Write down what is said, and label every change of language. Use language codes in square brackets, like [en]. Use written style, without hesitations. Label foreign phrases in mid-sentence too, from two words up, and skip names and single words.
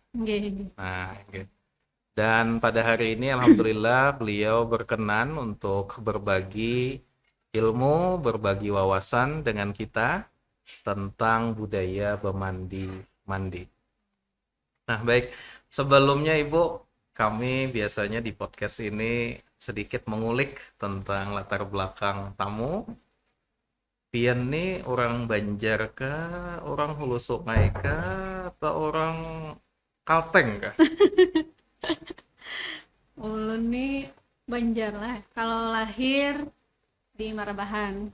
[id] Nah, dan pada hari ini alhamdulillah beliau berkenan untuk berbagi ilmu, berbagi wawasan dengan kita tentang budaya bamandi-mandi. Nah, baik, sebelumnya Ibu, kami biasanya di podcast ini sedikit mengulik tentang latar belakang tamu. [bjn] Pian nih orang Banjar kah, orang Hulu Sungai kah, atau orang Kalteng kah? Ulun nih Banjar lah. [id] Kalau lahir di Marabahan.